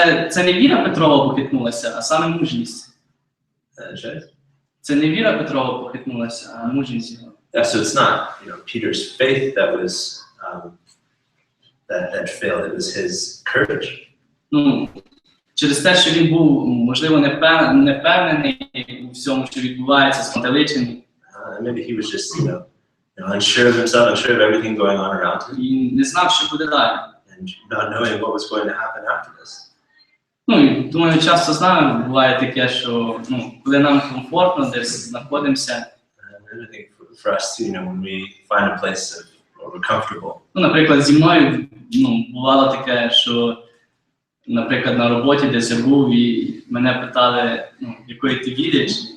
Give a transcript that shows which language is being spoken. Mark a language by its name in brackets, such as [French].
[Ukrainian] Це не віра Петрова похитнулася, а саме мужність. Це не віра Петрова похитнулася, а мужність його. [English] So it's not, Peter's faith that was that failed. It was his courage. [Ukrainian] Через те, що він був, можливо, непевнений у всьому, що відбувається, спантеличений. [English] Maybe he was just, unsure of himself, unsure of everything going on around him. [Ukrainian] І не знав, що буде далі. [English] And not knowing what was going to happen after this. [Ukrainian] І думаю, часто з нами буває таке, що коли нам комфортно десь знаходимося. [English] I think for us, when we find a place where we're comfortable. [Ukrainian] Наприклад, зі мною бувало таке, що наприклад, на роботі, десь я був, і мене питали, ну, якої ти віриш.